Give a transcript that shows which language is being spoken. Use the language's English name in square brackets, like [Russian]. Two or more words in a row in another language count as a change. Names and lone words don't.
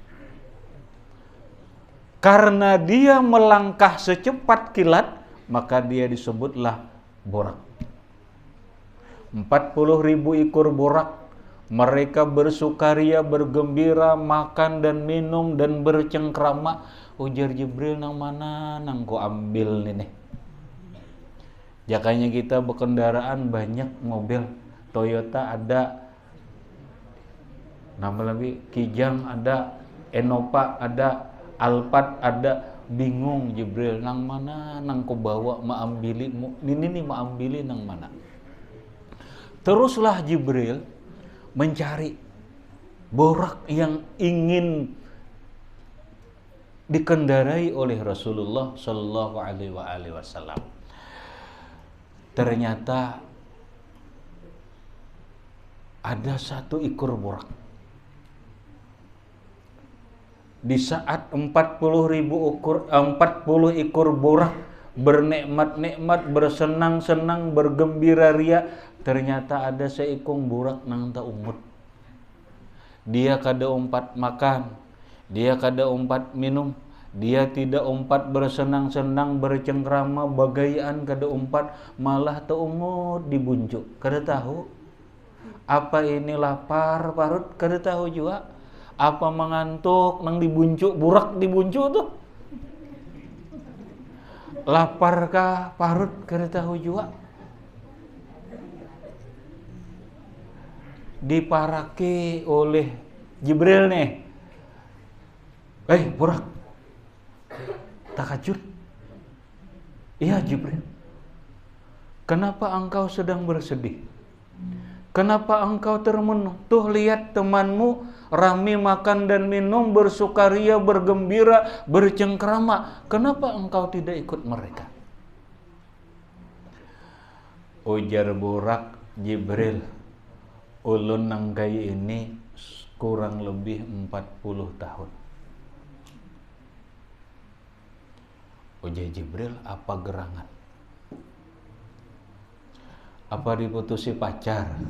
[Indonesian] Karena dia melangkah secepat kilat, maka dia disebutlah borak. 40.000 ekor borak. Mereka bersukaria, bergembira, makan dan minum dan bercengkrama. [Banjar] Ujar Jibril, nang mana nang ku ambil nih. Jakanya kita berkendaraan banyak mobil. [Indonesian] Toyota ada, nama lagi Kijang ada, Enopa ada, Alphard ada. [Banjar] Bingung Jibril, nang mana nang ku bawa maambili ini maambili nang mana. [Indonesian] Teruslah Jibril mencari borak yang ingin dikendarai oleh Rasulullah [Arabic] صلى الله عليه وسلم. [Indonesian] Ternyata ada satu ekor borak. Di saat 40 ekor borak bernikmat-nikmat, bersenang-senang, bergembira ria, ternyata ada seekor borak [Banjar] nang tak umut. Dia kada umpat makan, dia kada umpat minum, dia tidak umpat bersenang-senang, bercengkrama, bagaian kada umpat, malah tak umut dibunjuk. Kada tahu apa ini lapar parut, kada tahu juga. Apa mengantuk nang dibunjuk, burak dibunjuk tuh. Laparkah parut, kada tahu juga. Diparaki oleh Jibril nih. Burak, takajud. [Indonesian] Iya Jibril. Kenapa engkau sedang bersedih? Kenapa engkau termenung? Tuh lihat temanmu rame makan dan minum, bersukaria, bergembira, bercengkrama. Kenapa engkau tidak ikut mereka? Ujar Burak Jibril, [Banjar] ulun nangkai ini kurang lebih 40 tahun. [Indonesian] Ujar Jibril, apa gerangan? Apa diputusi pacar?